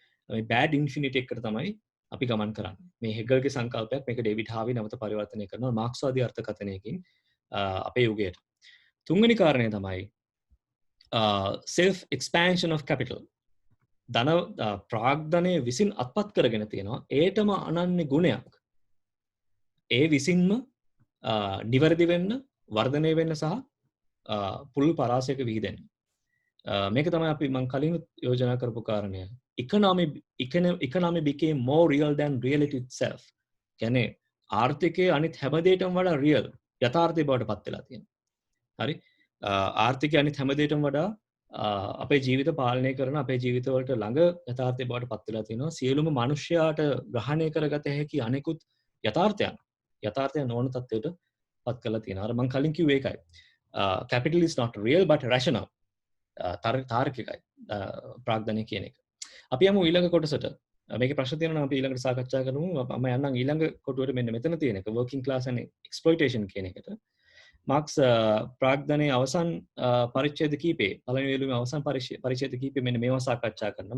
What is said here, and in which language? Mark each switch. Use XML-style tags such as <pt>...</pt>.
<si>මේ bad infinity එකට තමයි අපි ගමන් කරන්නේ. මේ හෙගල්ගේ සංකල්පයක් මේක ඩේවිඩ් හාවි නැවත පරිවර්තනය කරනවා මාක්ස්වාදී අර්ථකථනයකින් අපේ යුගයට. තුන්වෙනි කාරණය තමයි</si> <en>self expansion of capital.</en> <si>ධන ප්‍රාග්ධනය විසින් අත්පත් කරගෙන තියෙනවා ඒටම අනන්‍ය ගුණයක්. ඒ විසින්ම නිවැරදි වෙන්න, වර්ධනය වෙන්න සහ පුළුල් පරාසයක විහිදෙන්න. මේක තමයි අපි මං කලින් යෝජනා කරපු කාරණය.</si> <en>Economy became more real than reality itself.</en> <si>කියන්නේ ආර්ථිකයේ අනිත් හැම දෙයකටම වඩා real යථාර්ථය බවට පත් වෙලා තියෙනවා. හරි? ආර්ථිකයේ අනිත් හැම දෙයකටම වඩා අපේ ජීවිත පාලනය කරන අපේ ජීවිතවලට ළඟ යථාර්ථය බවට පත් වෙලා තියෙනවා. සියලුම මිනිස්යාට ග්‍රහණය කරගත හැකි අනෙකුත් යථාර්ථයන් නොවන තත්ත්වයට පත් කරලා තියෙනවා. අර මං කලින් කිව්වේ ඒකයි.</si> <en>Capital is not real but rational.</en> <si>තාර්කිකයි ප්‍රාග්ධනය කියන එක. අපි යමු ඊළඟ කොටසට. මේකේ ප්‍රශ්න තියෙනවා නම් අපි ඊළඟට සාකච්ඡා කරමු. මම යන්නම් ඊළඟ කොටුවට මෙන්න මෙතන තියෙන එක</si> <en>working class and exploitation</en> <si>කියන එකට. මාක්ස් ප්‍රාග්ධනයේ අවසන් පරිච්ඡේද කීපේ පළවෙනි වේළුවේ අවසන් පරිච්ඡේද කීපේ මෙන්න මේවා සාකච්ඡා කරනවා.</si>